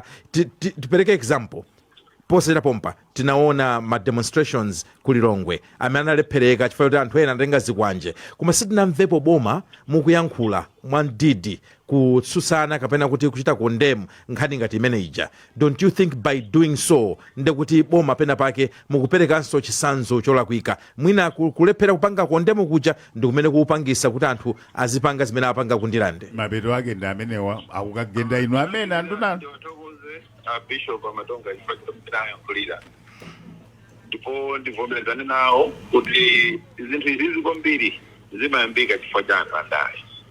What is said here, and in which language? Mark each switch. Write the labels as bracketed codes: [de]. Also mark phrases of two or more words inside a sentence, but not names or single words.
[ny] Tipereke example posera pompa tinaona ma demonstrations kulilongwe amene analephereka chifukwa kuti anthu ena anatenga zikwanje, koma sitinamvepo boma mukuyankhula mwandidi kutsutsana kapena kuti kuchita condemn nkhani ngati imene ija. [en] Don't you think by doing so [ny] nde kuti boma pena pake mukuperekanso chisanzo cholakwika? Mwina kulephera kupanga condemn kuja ndi kumene kuupangisa kuti anthu azipanga zimene apanga kundilande. Mapeto ake ndi amenewa akukagenda inu amene anduna Bishop Amatonga yankulira ndipo ndivomerezane nawo kuti zinthu izi kwambiri zimayambika chifukwa cha anthu andale.